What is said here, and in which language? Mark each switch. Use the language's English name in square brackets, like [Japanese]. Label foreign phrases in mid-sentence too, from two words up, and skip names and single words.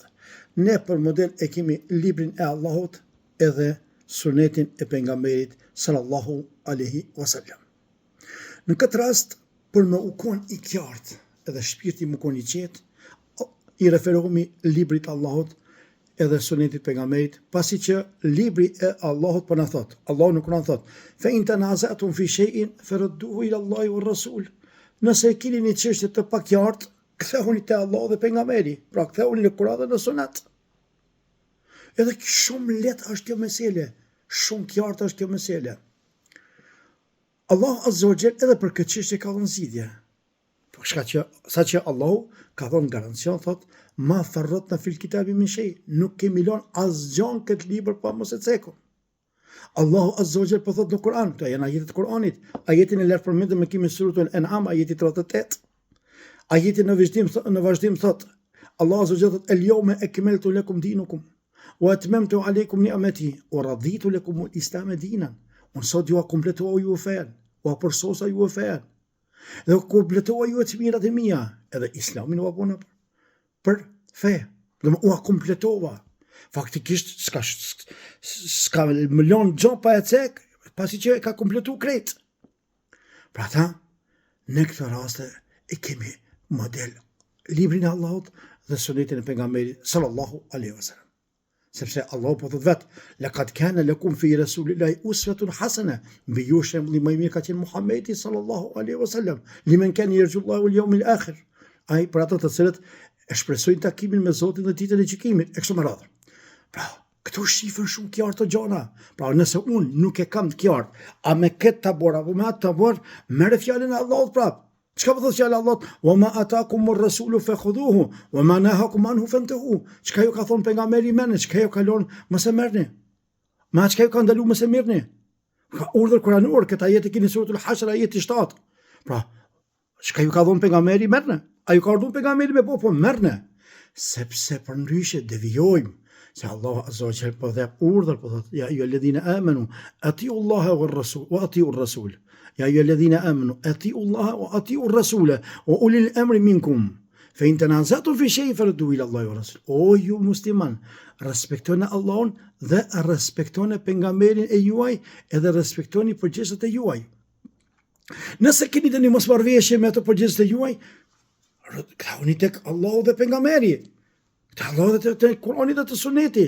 [Albanian] Ne për model e kemi librin e Allahut edhe sunetin e pejgamberit [Arabic] صلى الله عليه وسلم. [Albanian] Në këtë rast, për me u kon i qartë edhe shpirti më kon i qetë, i referohemi librit Allahut edhe sunetit pejgamberit, pasi që libri e Allahut po na thot, Allahu në Kur'an thot, [Arabic] فإن تنازعتم في شيء فردوه إلى الله ورسول. [Albanian] Nëse keni një çështje të pakjartë, kthehuni te Allahu dhe pejgamberi. Pra kthehuni në Kur'an dhe në sunet. Edhe shumë lehtë është kjo mesele, shumë qartë është kjo mesele. Allahu [Arabic] عز وجل [Albanian] edhe për këtë çështje ka dhënë zgjidhje. Saqë Allahu ka dhënë garancion, thot, [Arabic] ما فرطنا في الكتاب من شيء, [Albanian] nuk kemi lënë asgjë këtë libër pa mos e cekur. Allahu [Arabic] عز وجل [Albanian] po thot në Kur'an, këto janë ajetet e Kur'anit, ajetin e lart përmendëm me kimi suratul An'am, ajeti 38. Ajeti në vazhdim thot, Allahu [Arabic] عز وجل [Albanian] thot, [Arabic] اليوم أكملت لكم دينكم وأتممت عليكم نعمتي ورضيت لكم الإسلام دينا. [Albanian] Unë sot ju kompletova ju fen, u përsosa ju fen. Dhe kompletova ju të mirat e mia, edhe islamin u abona për fe. Dhe u kompletova. Faktikisht s'ka më lënë gjë pa e cek, pasi që e ka kompletu krejt. Pra ta, në këtë raste e kemi model librin e Allahut dhe sunetin e pejgamberit [Arabic] صلى الله عليه وسلم. [Albanian] Sepse Allahu po thot vet, [Arabic] لقد كان لكم في رسول الله أسوة حسنة, [Albanian] mbi ju shembulli më i mirë ka qenë Muhamedi [Arabic] صلى الله عليه وسلم, لمن كان يرجو الله واليوم الآخر. [Albanian] Ai për ato të cilët e shpresojnë takimin me Zotin dhe ditën e gjykimit, e kështu me radhë. Pra, këto shifën shumë qartë të gjona. Pra, nëse unë nuk e kam të qartë, a me këtë tabor apo me atë tabor, merre fjalën e Allahut prap. Çka po thotë fjala e Allahut? [Arabic] وما آتاكم الرسول فخذوه وما نهاكم عنه فانتهوا. [Albanian] Çka ju ka thonë pejgamberi merrni, çka ju ka lënë mos e merrni. Ma çka ju ka ndaluar mos e merrni. Ka urdhër kuranor, këtë ajet e keni suratul Hashr ajeti 7. Pra, çka ju ka thonë pejgamberi merrni. A ju ka urdhëruar pejgamberi me po merrni. Sepse përndryshe devijojmë. [Arabic] Se الله عز وجل [Albanian] po dhe urdhër, po thotë [Arabic] يا أيها الذين آمنوا أطيعوا الله ورسول وأطيعوا الرسول. يا أيها الذين آمنوا أطيعوا الله وأطيعوا الرسول وأولي الأمر منكم. فإن تنازعتم في شيء فردوه إلى الله ورسول. [Albanian] O ju musliman, respektoni Allahun dhe respektoni pejgamberin e juaj edhe respektoni përgjegjësit e juaj. Nëse keni të një mosmarrëveshje me ato përgjegjësit e juaj, kthehuni tek Allahu dhe pejgamberi. Te Allahu dhe te Kurani dhe te Suneti.